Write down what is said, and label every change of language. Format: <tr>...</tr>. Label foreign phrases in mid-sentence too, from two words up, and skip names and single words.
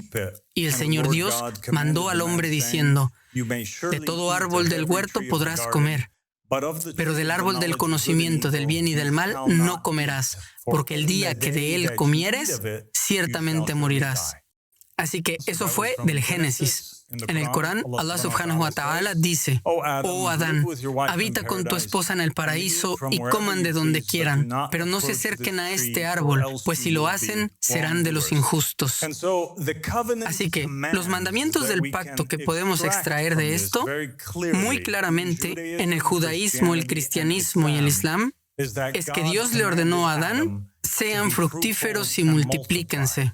<es>Y el Señor Dios mandó al hombre diciendo, de todo árbol del huerto podrás comer, pero del árbol del conocimiento del bien y del mal no comerás, porque el día que de él comieres, ciertamente morirás. Así que eso fue del Génesis. En el Corán, Allah</es> <ar>سبحانه وتعالى</ar> <es>dice, oh Adán, habita con tu esposa en el paraíso y coman de donde quieran, pero no se acerquen a este árbol, pues si lo hacen, serán de los injustos. Así que los mandamientos del pacto que podemos extraer de esto, muy claramente, en el judaísmo, el cristianismo y el islam, es que Dios le ordenó a Adán, sean fructíferos y multiplíquense.</es>